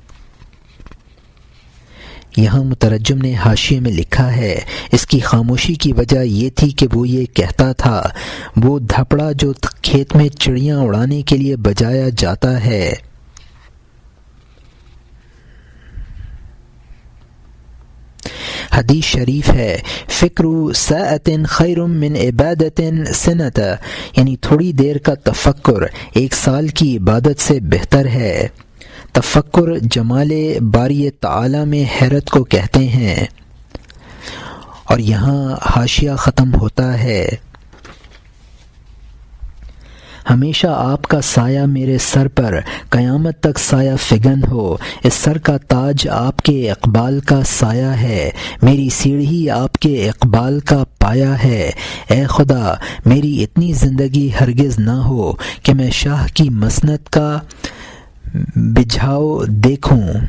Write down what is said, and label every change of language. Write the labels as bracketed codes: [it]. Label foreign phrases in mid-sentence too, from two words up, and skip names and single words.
[ur] یہاں مترجم نے حاشیے میں لکھا ہے، اس کی خاموشی کی وجہ یہ تھی کہ وہ یہ کہتا تھا، وہ دھپڑا جو کھیت میں چڑیاں اڑانے کے لیے بجایا جاتا ہے، حدیث شریف ہے، [ar] فکر ساعت خیر من عبادت سنت، [ur] یعنی تھوڑی دیر کا تفکر 1 سال کی عبادت سے بہتر ہے۔ تفکر جمال باری تعالی میں حیرت کو کہتے ہیں۔ اور یہاں حاشیہ ختم ہوتا ہے، ہمیشہ آپ کا سایہ میرے سر پر قیامت تک سایہ فگن ہو، اس سر کا تاج آپ کے اقبال کا سایہ ہے، میری سیڑھی آپ کے اقبال کا پایا ہے، اے خدا میری اتنی زندگی ہرگز نہ ہو کہ میں شاہ کی مسند کا بجھاؤ دیکھوں۔